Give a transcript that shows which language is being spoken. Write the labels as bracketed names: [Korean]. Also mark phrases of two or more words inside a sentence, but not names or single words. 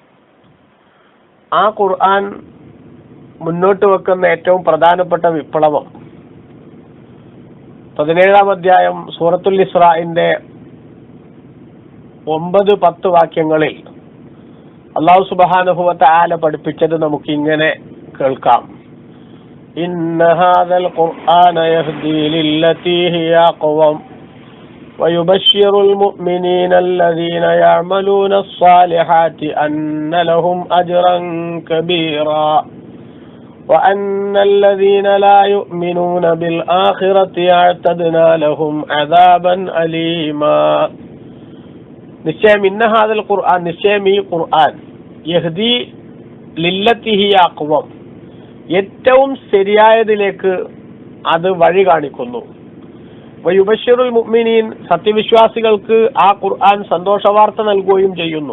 [Malayalam] ആ ഖുർആൻ മുന്നോട്ട് വെക്കുന്ന ഏറ്റവും പ്രധാനപ്പെട്ട വിപ്ലവം 17-ാം അധ്യായം സൂറത്തുൽ ഇസ്രാഇന്റെ 9-10 വാക്യങ്ങളിൽ [Arabic] الله سبحانه وتعالى [Malayalam] പഠിപ്പിച്ചത് നമുക്ക് ഇങ്ങനെ കേൾക്കാം. [Arabic] إن هذا القرآن يهدي للتي هي أقوم ويبشر المؤمنين الذين يعملون الصالحات أن لهم أجرا كبيرا وأن الذين لا يؤمنون بالآخرة أعتدنا لهم عذابا أليما. [Malayalam] നിശ്ചയം [Arabic] إن هذا القرآن, [Malayalam] നിശ്ചയം ഈ ഖുർആൻ [Arabic] يهدي للتي هي أقوم, [Malayalam] ഏറ്റവും ശരിയായതിലേക്ക് അത് വഴി കാണിക്കുന്നു. [Arabic] ويبشر المؤمنين, [Malayalam] സത്യവിശ്വാസികൾക്ക് ആ ഖുർആൻ സന്തോഷവാർത്ത നൽകുകയും ചെയ്യുന്നു.